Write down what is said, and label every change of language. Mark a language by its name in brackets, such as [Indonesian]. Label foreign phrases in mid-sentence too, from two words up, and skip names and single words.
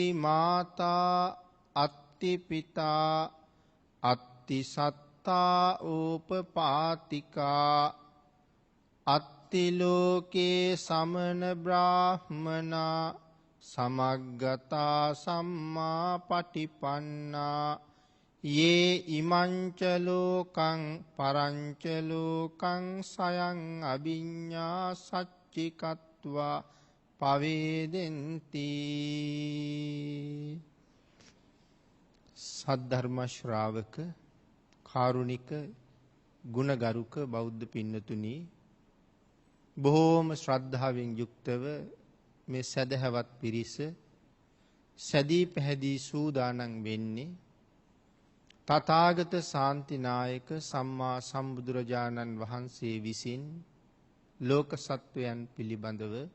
[Pali] මාතා අත්ති පිතා අත්ති සත්තා ඕපපාතිකා අත්ති ලෝකේ සමන බ්‍රාහ්මනා සමග්ගතා සම්මා පටිපන්නා යේ ඉමංච ලෝකං පරංච ලෝකං සයං අභිඤ්ඤා සච්චිකත්වා පවේදෙන්ති. [Sinhala] සද්ධර්ම ශ්‍රාවක කාරුණික ගුණගරුක බෞද්ධ පින්නතුනි, බොහෝම ශ්‍රද්ධාවෙන් යුක්තව මේ සදහවත් පිරිස සැදී පැහැදී සූදානම් වෙන්නේ තථාගත ශාන්තිනායක සම්මා සම්බුදුරජාණන් වහන්සේ විසින් ලෝක සත්වයන් පිළිබඳව